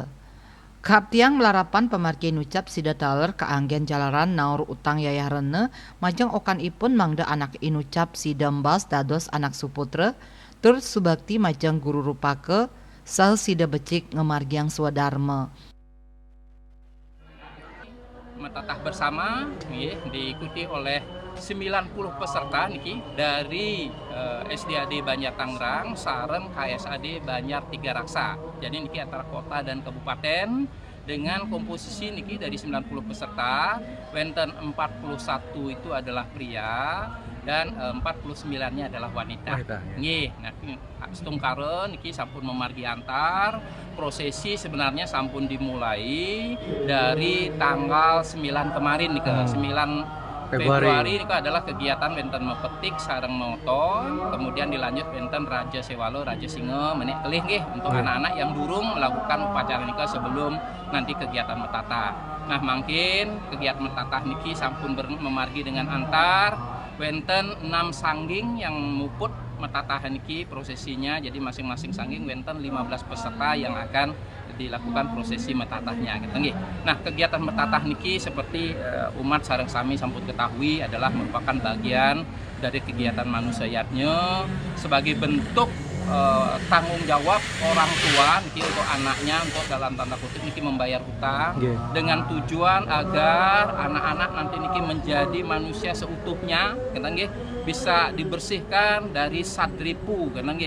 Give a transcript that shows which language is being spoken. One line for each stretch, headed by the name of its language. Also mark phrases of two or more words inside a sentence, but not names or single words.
Balinese: Kaptiang melarapan pemargian ucap sida taler keanggen jalaran naur utang yayah rene majeng okan ipun mangda anak inucap sida mbas dados anak suputre tur subakti majeng guru rupake sah sida becik ngemargiang swadharma.
Indonesian: Metatah bersama diikuti oleh 90 peserta niki dari SDAD Banjar Tangerang sareng KSAD Banjar Tiga Raksa. Jadi niki antara kota dan kabupaten dengan komposisi niki dari 90 peserta, wenten 41 itu adalah pria dan 49-nya adalah wanita.
Balinese: Nggih, nah setungkaren niki sampun memargi antar.
Indonesian: Prosesi sebenarnya sampun dimulai dari tanggal 9 kemarin nih ke 9 Februari ini adalah kegiatan
Balinese: wenten mepetik sareng moton,
Indonesian: kemudian dilanjut wenten Raja Sewalo, Raja Singa menek kelih nggih untuk anak-anak yang durung melakukan upacara nikah sebelum nanti kegiatan metatah. Nah, mungkin kegiatan metatah
Balinese: niki sampun memargi
Indonesian: dengan antar wenten 6 sangging yang muput metatah niki prosesinya, jadi masing-masing sangging wenten 15 peserta yang akan dilakukan prosesi metatahnya gitu nggih. Nah, kegiatan metatah niki seperti umat
Balinese: sareng sami sampun
Indonesian: ketahui adalah merupakan bagian dari kegiatan manusiatnya sebagai bentuk tanggung jawab orang tua niki untuk anaknya, untuk dalam tanda kutip niki membayar utang dengan tujuan agar anak-anak nanti niki menjadi manusia seutuhnya gitu nggih, bisa dibersihkan dari sadripu gitu nggih.